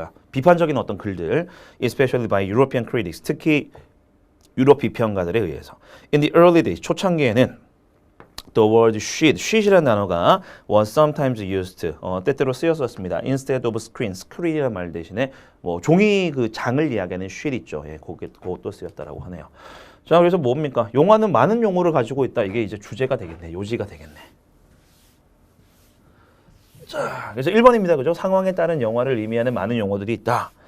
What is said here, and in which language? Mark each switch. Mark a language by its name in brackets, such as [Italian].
[Korean] 비판적인 어떤 글들, [English] especially by European critics, [Korean] 특히 유럽 비평가들에 의해서. [English] In the early days, [Korean] 초창기에는 [English] the word sheet이라는 단어가 was sometimes used, [Korean] 때때로 쓰였었습니다. Instead of screen이라는 말 대신에 뭐 종이 그 장을 이야기하는 sheet 있죠. 예, 그것도 쓰였다라고 하네요. 자, 그래서 뭡니까? 용어는 많은 용어를 가지고 있다. 이게 이제 주제가 되겠네, 요지가 되겠네. 자, 그래서 1번입니다. 그죠? 상황에 따른 영화를 의미하는 많은 용어들이 있다.